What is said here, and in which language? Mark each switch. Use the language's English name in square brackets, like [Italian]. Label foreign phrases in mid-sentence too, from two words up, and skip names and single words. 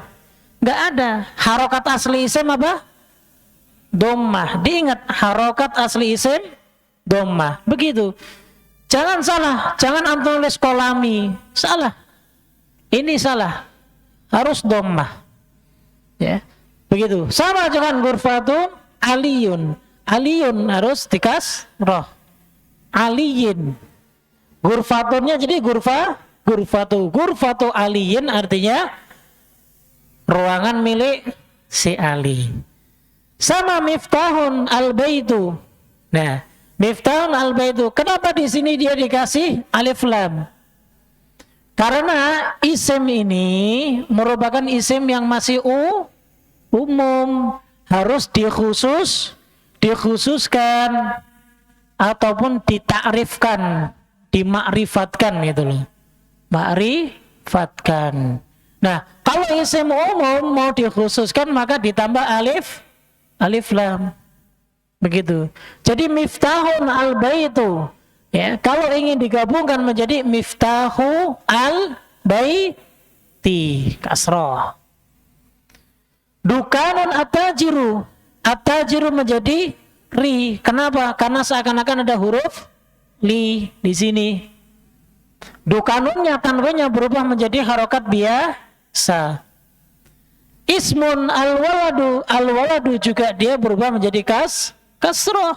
[Indonesian] Nggak ada. Harokat asli isim apa? Dhammah. Diingat, harokat asli isim dhammah. Begitu. Jangan salah, jangan antum tulis kolami. Salah. Ini salah. Harus dhammah. Ya. Begitu. Sama dengan [Arabic] غرفةٌ عليٌّ. [Indonesian] Aliyun harus dikasroh. Aliyin. Ghurfatunnya jadi [Arabic] غرفةُ عليٍّ [Indonesian] artinya ruangan milik si Ali. Sama [Arabic] مفتاحٌ البيتُ. [Indonesian] Nah, [Arabic] مفتاحٌ البيتُ. [Indonesian] Kenapa di sini dia dikasih alif lam? Karena isim ini merupakan isim yang masih umum, harus dikhususkan ataupun ditakrifkan, dimakrifatkan gitu loh. Makrifatkan. Nah, kalau isim umum mau dikhususkan maka ditambah alif lam. Begitu. Jadi [Arabic] مفتاحٌ البيتُ. [Indonesian] Ya, kalau ingin digabungkan menjadi [Arabic] مفتاحُ البيتِ [Indonesian] kasroh. [Arabic] دكانٌ التاجرُ. [Indonesian] At-tajiru menjadi ri. Kenapa? Karena seakan-akan ada huruf li di sini. Dukanunnya tanwinnya berubah menjadi harokat biasa. [Arabic] اسمٌ الولدُ [Indonesian] juga dia berubah menjadi kasroh.